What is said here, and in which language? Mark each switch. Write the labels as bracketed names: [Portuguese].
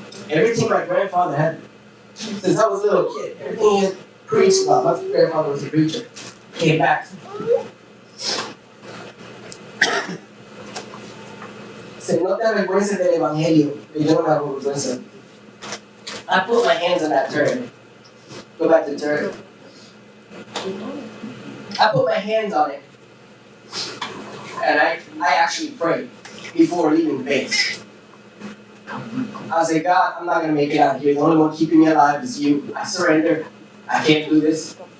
[English] Everything my grandfather had, since I was a little kid, everything he had preached about, my grandfather was a preacher, came back to me. [Spanish] Said, no te avergüences del evangelio, que yo no me avergüenzo. [English] I put my hands on that turret. Go back to the turret. I put my hands on it, and I actually prayed before leaving the base. I said, God, I'm not going to make it out of here. The only one keeping me alive is you. I surrender. I can't do this.